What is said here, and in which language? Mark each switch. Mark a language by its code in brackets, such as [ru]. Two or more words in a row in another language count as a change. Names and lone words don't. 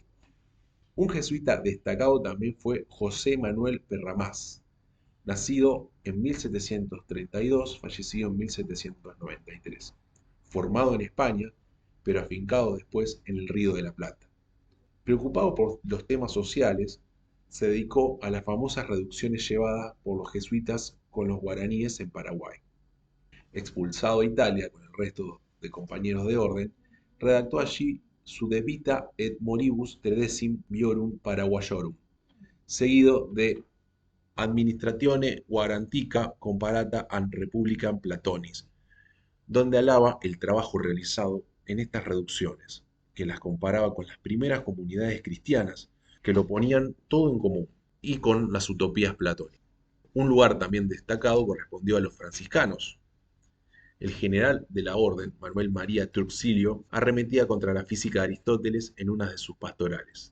[es] Un jesuita destacado también fue José Manuel Perramás, nacido en 1732, fallecido en 1793, formado en España, pero afincado después en el Río de la Plata. Preocupado por los temas sociales, se dedicó a las famosas reducciones llevadas por los jesuitas con los guaraníes en Paraguay. Expulsado a Italia con el resto de compañeros de orden, redactó allí su De Vita et Moribus Tredecim Viorum Paraguayorum, seguido de Administratione Guarantica Comparata an Republicam Platonis, donde alaba el trabajo realizado en estas reducciones, que las comparaba con las primeras comunidades cristianas, que lo ponían todo en común, y con las utopías platónicas. Un lugar también destacado correspondió a los franciscanos. El general de la orden, Manuel María Truxillo, arremetía contra la física de Aristóteles en una de sus pastorales.